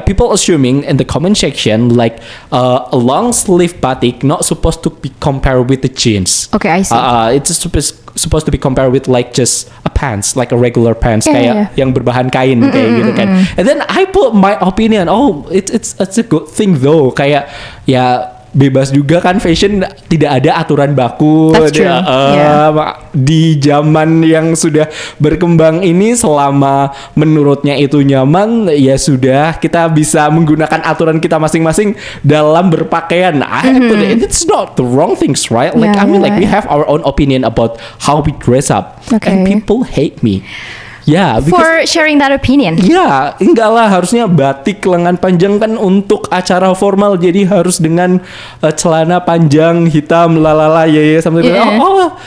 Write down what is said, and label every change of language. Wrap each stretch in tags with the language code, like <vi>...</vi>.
<en>People assuming in the comment section like a long sleeve batik not supposed to be compared with the jeans. Okay, I see. It's supposed to be compared with like just a pants, like a regular pants,</en> <id>kayak yang berbahan kain kayak gitu kan.</id> <en>And then I put my opinion. Oh, it's a good thing though.</en> <id>Kayak ya bebas juga kan, fashion tidak ada aturan baku.</id> <en>That's true.</en> <id>Di zaman yang sudah berkembang ini, selama menurutnya itu nyaman, ya sudah, kita bisa menggunakan aturan kita masing-masing dalam berpakaian.</id> <en>It's not the wrong things, right? Like like we have our own opinion about how we dress up, and people hate me. Yeah, for sharing that opinion.</en> <id>Ya, enggak lah, harusnya batik lengan panjang kan untuk acara formal, jadi harus dengan celana panjang hitam lalala</id> <en>something like that.</en>